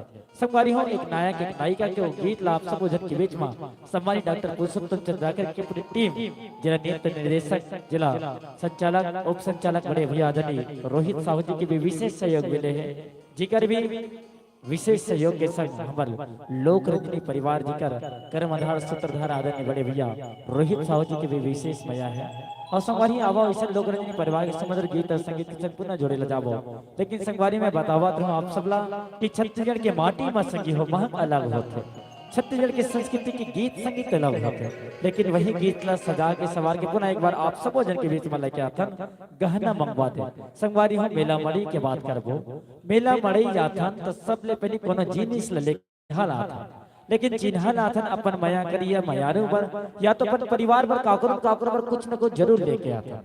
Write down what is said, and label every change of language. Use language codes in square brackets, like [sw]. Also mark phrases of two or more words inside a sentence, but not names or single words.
[hne] संगवारी हो एक नायक एक नायिका के वो गीत ला आप सब के बीच में सम्मानित डॉक्टर पुरुषोत्तम चंद्राकर की पूरी टीम जिला नृत्य निर्देशक जिला संचालक उप संचालक बड़े भैया आदरणीय रोहित साहू जी के भी विशेष सहयोग मिले हैं जिकर भी विशेष सहयोग के संग हमारे लोक रत्नी परिवार जी कर कर्म आधार सूत्रधार आदरणीय बड़े भैया रोहित साहू जी के भी विशेष मया है। और संगवारी आवा ऐसा लोक रत्नी परिवार के समुद्र गीत और संगीत के संग पुनः जोड़े ल जाबो। लेकिन संगवारी में बतावत रहूं आप सबला कि छत्तीसगढ़ के माटी में संगी हो महक अलग होते छत्तीसगढ़ की संस्कृति की गीत संगीत अलग होते हैं, लेकिन वही गीत ला सजा के सवार के पुनः एक बार आप सबो जन के बीच में लेके आथन गहना मंगवा दे। संगवारी हो मेला मड़ी के बात करबो। मेला मड़ी जाथन तो सब ले पहले कोनो जिनिस ले हाल आथन, लेकिन चिन्ह आथन अपन माया करिया मायारू पर या तो अपन परिवार पर काकरो काकरो पर कुछ न कुछ जरूर लेके आथन।